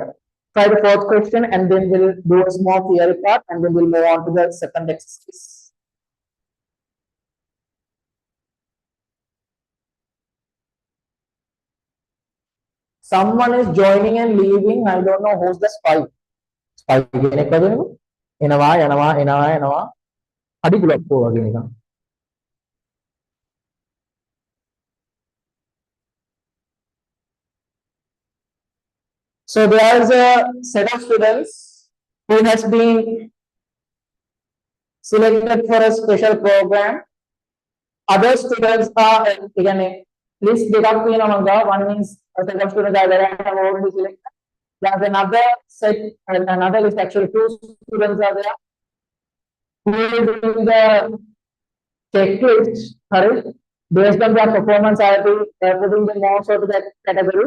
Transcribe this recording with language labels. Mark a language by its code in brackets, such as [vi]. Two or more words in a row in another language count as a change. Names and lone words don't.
[en] Try the fourth question and then we'll do a small theory part and then we'll move on to the second exercise. Someone is joining and leaving. I don't know who's the spy. Spy [si] කෙනෙක් වගේනේ. එනවා. අඩි ගලක් වගේ නිකන්. [en] So there is a set of students who has been selected for a special program. Other students are again list [si] දෙකක් තියෙනවා. [en] One is a set of students that have already selected. There's another set, another list actually 2 students are there who will do the checklist, based on their performance. I will putting them also to that category.